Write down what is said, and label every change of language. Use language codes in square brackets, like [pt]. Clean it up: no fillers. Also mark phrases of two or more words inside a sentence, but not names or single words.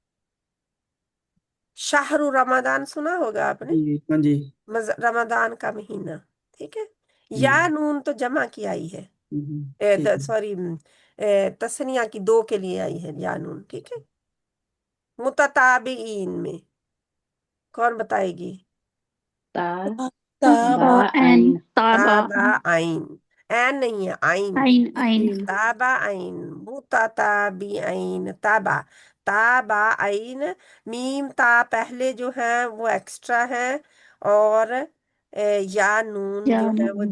[ar] شهر رمضان [hi] सुना होगा आपने, जी हाँ जी रमजान का महीना, ठीक है। या हम्म, नून तो जमा की आई है, ठीक है सॉरी तस्निया की दो के लिए आई है [ar] يا نون, [hi] ठीक है। मुतताबिईन में कौन बताएगी। [ar] ता ताब बा एन आइन ताबा تا با عين, [hi] एन नहीं है, आइन। [ar] عين عين تا با عين، متتابعين، تا با، تا با عين. ميم تا [hi] पहले जो है वो एक्स्ट्रा है, और [ar] يا نون [hi] जो है वो